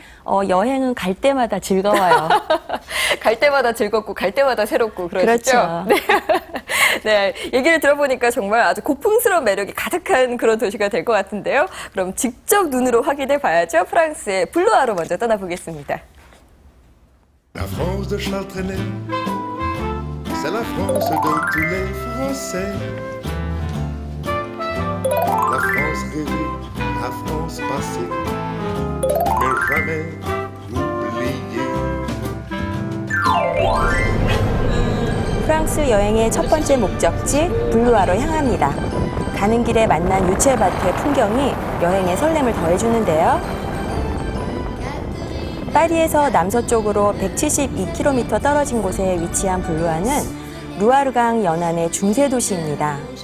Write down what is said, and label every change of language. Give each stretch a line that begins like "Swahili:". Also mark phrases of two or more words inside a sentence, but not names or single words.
Korean: 여행은 갈 때마다 즐거워요. 갈 때마다 즐겁고 갈 때마다 새롭고 그러시죠? 그렇죠. 네. 네, 얘기를 들어보니까 정말 아주 고풍스러운 매력이 가득한 그런 도시가 될 것 같은데요. 그럼 직접 눈으로 확인해 봐야죠. 프랑스의 블루아로 먼저 떠나보겠습니다.
French: La France de Charles Trenet, c'est la France de tous les Français. La France rêvée, la France passée, mais jamais oubliée.
Korean: 프랑스 여행의 첫 번째 목적지 블루아로 향합니다. 가는 길에 만난 유채밭의 풍경이 여행의 설렘을 더해주는데요. 파리에서 남서쪽으로 172km 떨어진 곳에 위치한 블루아는 루아르강 연안의 중세 도시입니다.